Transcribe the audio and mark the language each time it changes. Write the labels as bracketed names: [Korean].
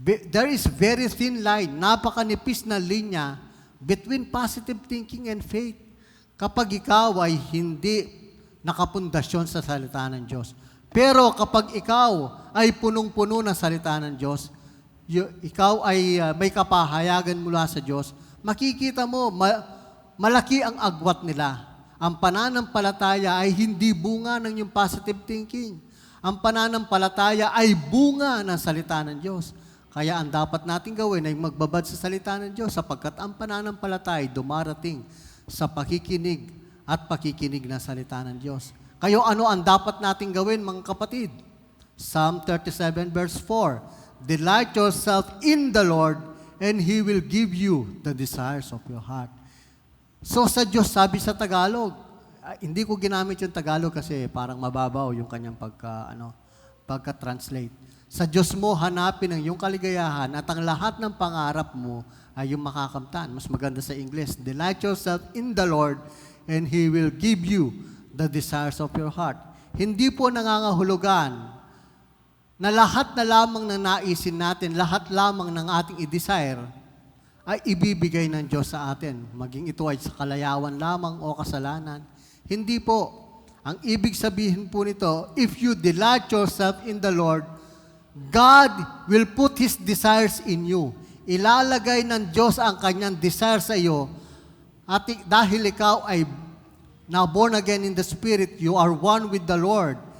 [English] There is very thin line, [Filipino] napakanipis na linya [English] between positive thinking and faith. [Filipino] Kapag ikaw ay hindi nakapundasyon sa salita ng Diyos. Pero kapag ikaw ay punong-puno ng salita ng Diyos, ikaw ay may kapahayagan mula sa Diyos, makikita mo, malaki ang agwat nila. Ang pananampalataya ay hindi bunga ng yung positive thinking. Ang pananampalataya ay bunga ng salita ng Diyos. Kaya ang dapat natin gawin ay magbabad sa salita ng Diyos sapagkat ang pananampalataya ay dumarating sa pakikinig at pakikinig na salita ng Diyos. Kayo, ano ang dapat natin gawin, mga kapatid? [English] Psalm 37 verse 4, delight yourself in the Lord and He will give you the desires of your heart. [Filipino] So sa Diyos, sabi sa Tagalog, hindi ko ginamit yung Tagalog kasi parang mababaw yung kanyang pagka-translate. Sa Diyos mo hanapin ang iyong kaligayahan at ang lahat ng pangarap mo ay yung makakamtan. Mas maganda sa English, [English] delight yourself in the Lord and He will give you the desires of your heart. [Filipino] Hindi po nangangahulugan na lahat na lamang ng naisin natin, lahat lamang ng ating i-desire, ay ibibigay ng Diyos sa atin. Maging ito ay sa kalayawan lamang o kasalanan. Hindi po. Ang ibig sabihin po nito, [English] if you delight yourself in the Lord, God will put His desires in you. [Filipino] Ilalagay ng Diyos ang kanyang desire sa iyo at dahil ikaw ay [English] now born again in the Spirit, you are one with the Lord.